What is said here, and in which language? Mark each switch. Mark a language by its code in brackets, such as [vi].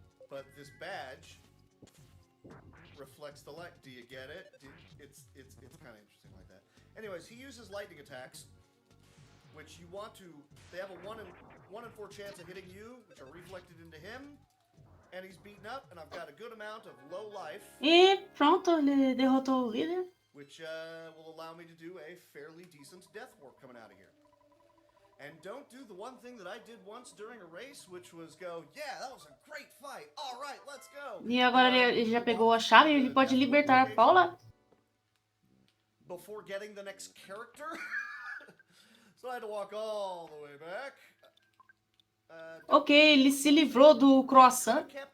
[en] But this badge reflects the light. Do you get it? It's kind of interesting like that. Anyways, he uses lightning attacks, which you want to. They have a 1 in 4 chance of hitting you, which are reflected into him. And he's beaten up, and I've got a good amount of low life. [pt] E pronto, ele derrotou o líder. [en] Which will allow me to do a fairly decent death warp coming out of here. And don't do the one thing that I did once during a race, which was go, yeah, that was a great fight. All right, let's go. [pt] E agora ele já pegou a chave e ele pode libertar a Paula. [en] Before getting the next character. So I had to walk all the way back. [pt] Ok, ele se livrou do croissant.